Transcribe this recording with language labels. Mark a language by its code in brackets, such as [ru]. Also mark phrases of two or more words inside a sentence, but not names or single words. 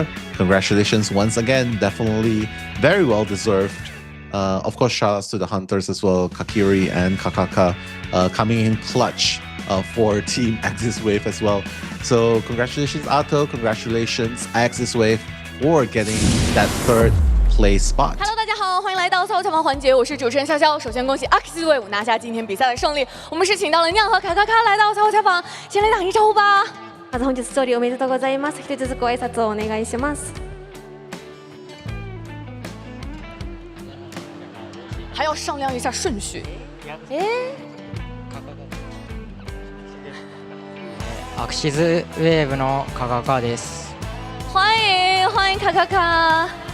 [en] Congratulations once again. Definitely very well deserved. Of course, shout outs to the Hunters as well, Kakiri and Kakaka coming in clutch for Team AXIZ Wave as well. So congratulations Atto, congratulations AXIZ Wave for getting that 3rd place spot. [zh] Hello， 大家好，欢迎来到操场环节，我是主持人潇潇。首先恭喜 AXIZ 队伍拿下今天比赛的胜利。我们是请到了酿和卡卡卡来到操场访，先来打一招呼吧。 [ja] まず本日勝利おめでとうございます。一つずつご挨拶をお願いします。 [zh] 还要商量一下顺序。 [ja] AXIZ Wave の卡卡卡です。 [zh] 欢迎卡卡卡。